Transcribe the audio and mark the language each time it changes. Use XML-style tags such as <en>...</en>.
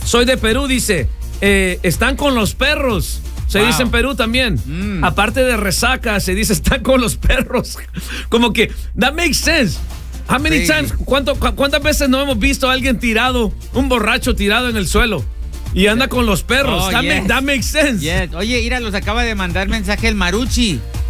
<es>Soy de Perú, dice, están con los perros. Se dice en Perú también. Mm. Aparte de resaca, se dice están con los perros. Como que,</es> <en>that makes sense. How many times,</en> <es>¿cuántas veces no hemos visto a alguien tirado, un borracho tirado en el suelo? Y anda con los perros. Oh,</es> <en>that makes sense. Yes.</en> <es>Oye, mira, los acaba de mandar mensaje el Marucci.</es>